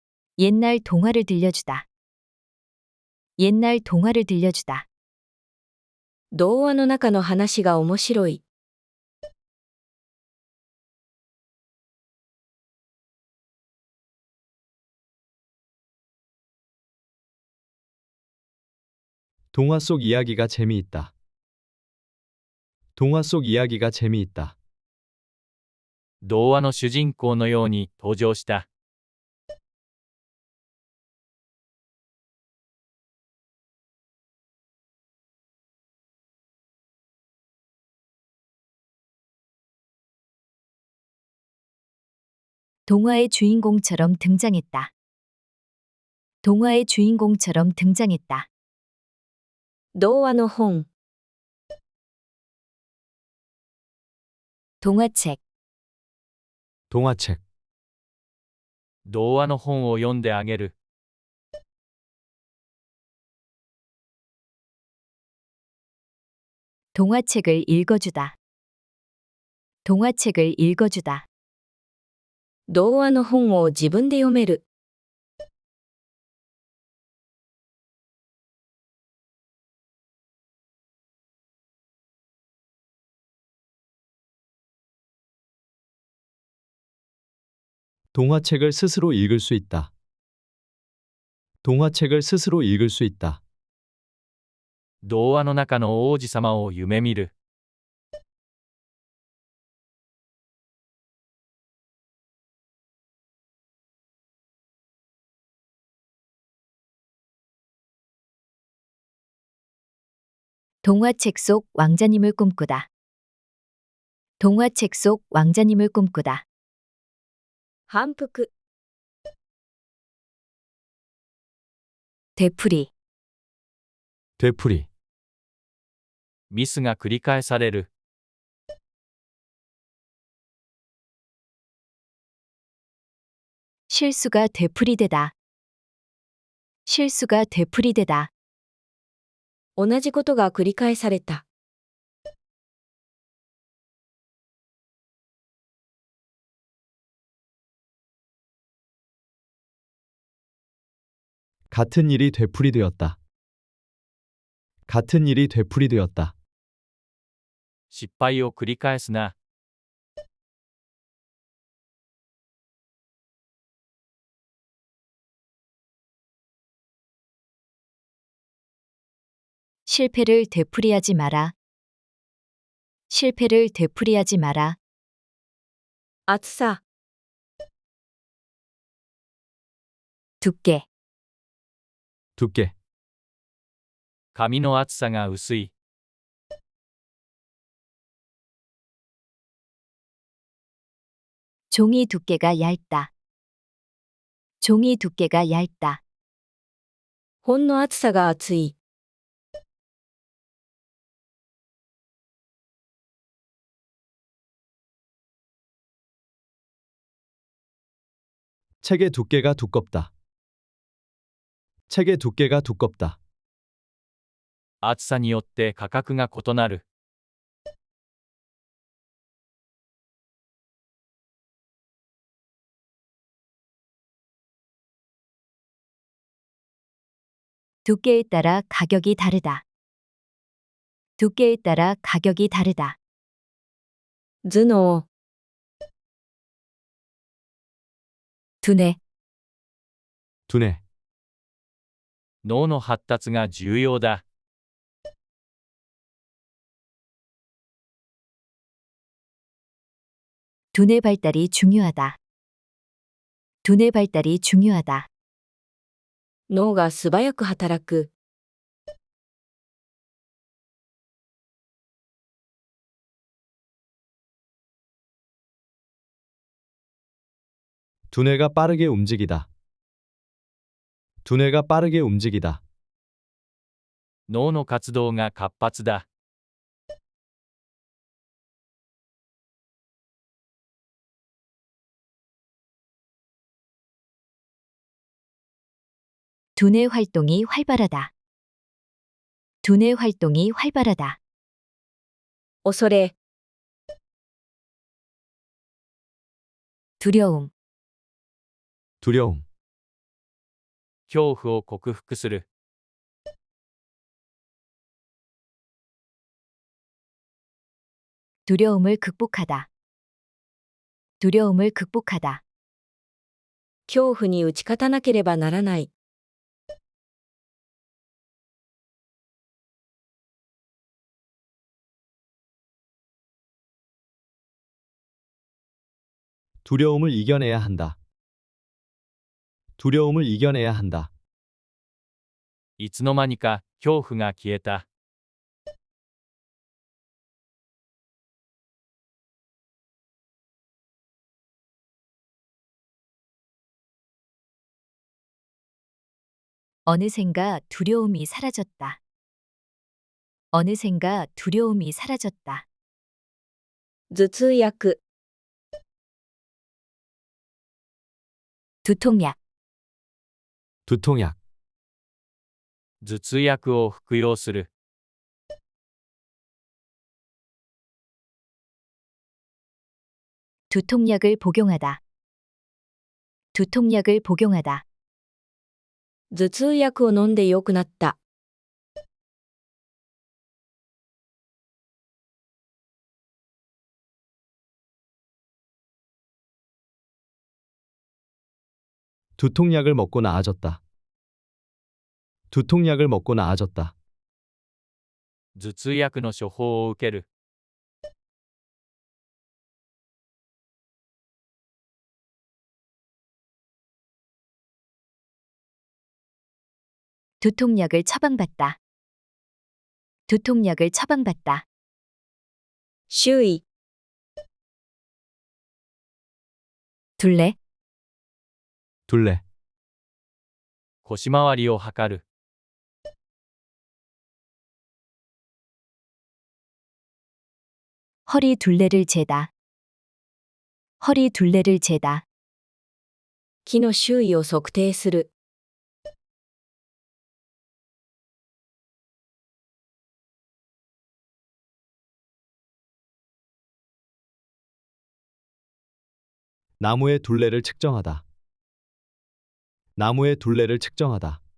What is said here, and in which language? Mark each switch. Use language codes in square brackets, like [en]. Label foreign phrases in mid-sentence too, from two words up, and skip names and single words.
[ko] 옛날 동화를 들려주다. 옛날 동화를 들려주다. [ja] 童話の中の話が面白い。 [ko] 동화 속 이야기가 재미있다. 동화 속 이야기가 재미있다. [ja] 童話の主人公のように登場した。 [ko] 동화의 주인공처럼 등장했다. 동화의 주인공처럼 등장했다. [ja] 童話の本、 [ko] 동화책, 동화책, [ja] 童話の本を読んであげる。 [ko] 동화책을 읽어주다. 동화책을 읽어주다. [ja] 童話の本を自分で読める。 [ko] 동화책을 스스로 읽을 수 있다. 동화책을 스스로 읽을 수 있다. [ja] 童話の中の王子様を夢見る。 [ko] 동화책 속 왕자님을 꿈꾸다. 동화책 속 왕자님을 꿈꾸다. [ja] 反復、 [ko] 되풀이, 되풀이, [ja] ミスが繰り返される。 [ko] 실수가 되풀이되다. 실수가 되풀이되다. [ja] 同じことが繰り返された。 [ko] 같은 일이 되풀이되었다. 같은 일이 되풀이되었다. [ja] 失敗を繰り返すな。 [ko] 실패를 되풀이하지 마라. 실패를 되풀이하지 마라. [ja] 厚さ、 [ko] 두께, 두께, [ja] 紙の厚さが薄い。 [ko] 종이 두께가 얇다. 종이 두께가 얇다. [ja] 本の厚さが厚い。 [ko] 책의 두께가 두껍다. 책의 두께가 두껍다. [ja] 厚さによって価格が異なる。 [ko] 두께에 따라 가격이 다르다. 두께에 따라 가격이 다르다. [ja] 頭脳、 [ko] 두뇌, 두뇌, [ja] 脳の発達が重要だ。 [ko] 두뇌 발달이 중요하다. 두뇌 발달이 중요하다. [ja] 脳が素早く働く。 [ko] 두뇌가 빠르게 움직이다. 두뇌가 빠르게 움직이다. [ja] 脳の活動が活発だ。 [ko] 두뇌 활동이 활발하다. 두뇌 활동이 활발하다. [ja] 恐れ、 [ko] 두려움, 두려움, [ja] 恐怖を克服する。 [ko] 두려움을 극복하다. 두려움을 극복하다. [ja] 恐怖に打ち勝たなければならない。 [ko] 두려움을 이겨내야 한다. 두려움을 이겨내야 한다. [ja] いつの間にか恐怖が消えた。 [ko] 어느샌가 두려움이 사라졌다. 어느샌가 두려움이 사라졌다. [ja] 頭痛薬、 [ko] 두통약. 두통약, [ja] 頭痛薬を服用する。 [ko] 두통약을 복용하다. 두통약을 복용하다. [ja] 頭痛薬を飲んで良くなった。 [ko] 두통약을 먹고 나아졌다. 두통약을 먹고 나아졌다. [ja] 頭痛薬の処方を受ける。 [ko] 두통약을 처방받다. 두통약을 처방받다. [ja] 周囲、 [ko] 둘레. 둘레, [ja] 腰回りを測る。 [ko] 허리 둘레를 재다. 허리 둘레를 재다. [ja] 木の周囲を測定する。 [ko] 나무의 둘레를 측정하다. 나무의 둘레를 측정하다.